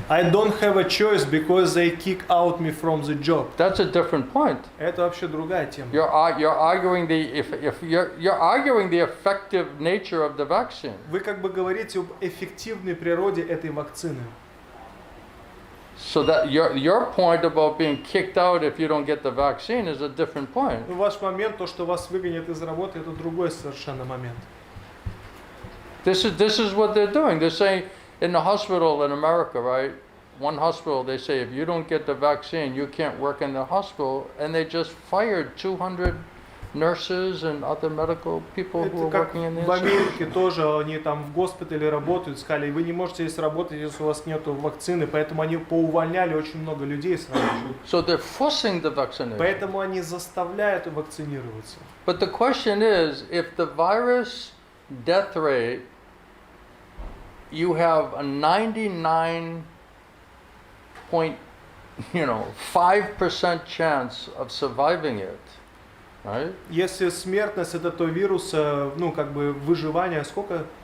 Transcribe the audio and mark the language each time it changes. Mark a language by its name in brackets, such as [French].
[English] I don't have a choice because they kick out me from the job. That's a different point. [Russian] Это вообще другая тема. [English] You're arguing you're arguing the effective nature of the vaccine. [Russian] Вы как бы говорите об эффективной природе этой вакцины. [English] So that your point about being kicked out if you don't get the vaccine is a different point. [Russian] Ваш момент, то, что вас выгонят из работы, это другой совершенно момент. [English] This is what they're doing. They're saying in the hospital in America, right? One hospital, they say if you don't get the vaccine, you can't work in the hospital, and they just fired 200 nurses and other medical people who were [Russian] как [English] working in the [Russian] в [English] institute. [Russian] Америке тоже, они там в госпитале работают, сказали, вы не можете здесь работать, если у вас нет вакцины, поэтому они поувольняли очень много людей сразу же. [English] So they're forcing the vaccination. [Russian] Поэтому они заставляют вакцинироваться. [English] But the question is, if the virus death rate, you have a 5% chance of surviving it, right? [Russian] Если смертность от этого вируса, ну как бы выживание, сколько?